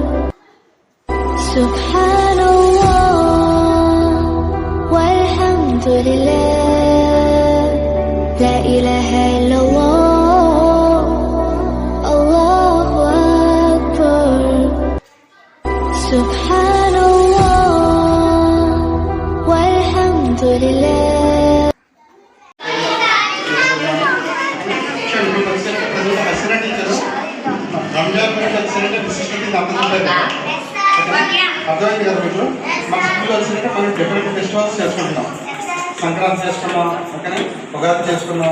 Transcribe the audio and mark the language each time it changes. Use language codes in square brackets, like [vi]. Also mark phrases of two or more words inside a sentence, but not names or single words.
[ar] سبحان الله والحمد لله، لا إله إلا الله، الله أكبر. سبحان الله والحمد لله. [te] అర్థమైంది కదా మీకు? మన స్కూల్లో వచ్చినట్టు మనం [en] different festivals [te] చేసుకుంటున్నాం. సంక్రాంతి చేసుకున్నాం, ఓకేనా, ఉగాది చేసుకున్నాం.